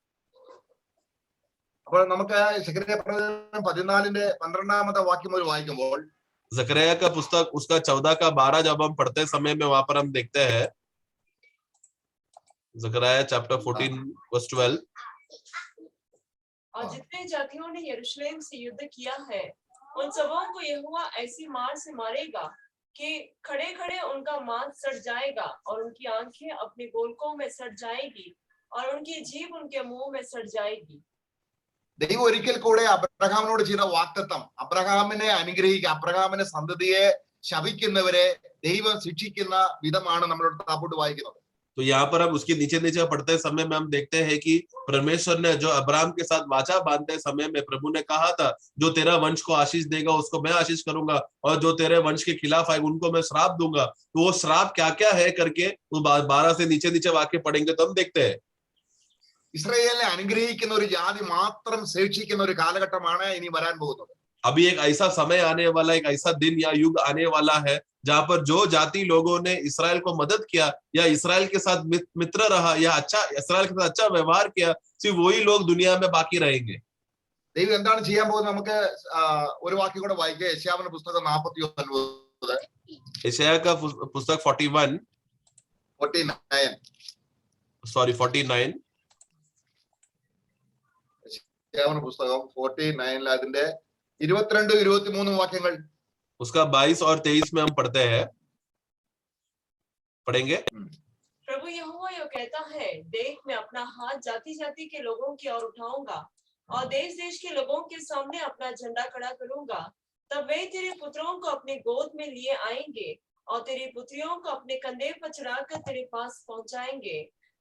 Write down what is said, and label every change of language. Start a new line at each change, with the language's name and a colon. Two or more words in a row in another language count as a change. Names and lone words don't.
Malayalam: അപ്പോൾ നമുക്ക് സെക്രട്ടറി പ്രവചനം 14-ന്റെ 12-ാമത്തെ വാക്യം മുതൽ വായിക്കുമ്പോൾ
Hindi: जकरिया का पुस्तक उसका 14 का 12 जब हम पढ़ते समय में वहां पर हम देखते हैं, जकरिया चैप्टर 14 वर्स 12, और जितने जातियों ने यरूशलेम से युद्ध किया है उन सबों को यहोवा ऐसी मार से मारेगा कि खड़े खड़े उनका मांस सड़ जाएगा और उनकी आंखें अपने गोलकों में सड़ जाएगी और उनकी जीभ उनके मुंह में सड़ जाएगी।
Malayalam: ദൈവം ഒരിക്കൽ കൂടെ അബ്രഹാമിനോട് ചെയ്ത വാഗ്ദത്തം, അബ്രഹാമിനെ അനുഗ്രഹിക്കുക, അബ്രഹാമിന്റെ സന്തതിയെ ശപിക്കുന്നവരെ ദൈവം ശിക്ഷിക്കുന്ന വിധമാണ് നമ്മളോട് താപ്പോട്ട് വായിക്കുന്നത്.
Hindi: तो यहाँ पर हम उसके नीचे पढ़ते समय में हम देखते हैं कि परमेश्वर ने जो अब्राहम के साथ वाचा बांधते समय में प्रभु ने कहा था, जो तेरा वंश को आशीष देगा उसको मैं आशीष करूंगा और जो तेरे वंश के खिलाफ आएगा उनको मैं श्राप दूंगा। तो वो श्राप क्या क्या है करके 12 से नीचे वाक्य पढ़ेंगे तो हम देखते हैं।
Malayalam: ഇസ്രായേലിനെ അനുഗ്രഹിക്കുന്ന ഒരു ജാതി മാത്രം ശേഷിക്കുന്ന ഒരു കാലഘട്ടമാണ് ഇനി വരാൻ പോകുന്നത്.
Hindi: अभी एक ऐसा समय आने वाला, एक ऐसा दिन या युग आने वाला है जहां पर जो जाति लोगों ने इसराइल को मदद किया या इसराइल के साथ मित्र रहा या अच्छा इसराइल के साथ अच्छा व्यवहार किया, सिर्फ वही लोग दुनिया में बाकी रहेंगे।
Malayalam: ദൈവം എന്താണ് ചെയ്യാൻ പോകുന്നത്? നമുക്ക് ഒരു വാക്യം കൂടെ വായിക്കാം. യെശയ്യാവിന്റെ പുസ്തകം 49.
Hindi: यशायाह का पुस्तक 49
Malayalam: യെശയ്യാവിന്റെ പുസ്തകം 49 അതിന്റെ 22-23 വാക്യങ്ങൾ.
Hindi: उसका 22 और 23 में हम पढ़ते हैं, पढ़ेंगे। प्रभु यहोवा यह कहता है, देख मैं अपना हाथ जाति जाति के लोगों की ओर उठाऊंगा और देश देश के लोगों के सामने अपना झंडा खड़ा करूंगा। तब वे तेरे पुत्रों को अपने गोद में लिए आएंगे और तेरी पुत्रियों को अपने कंधे पर चढ़ाकर तेरे पास पहुंचाएंगे।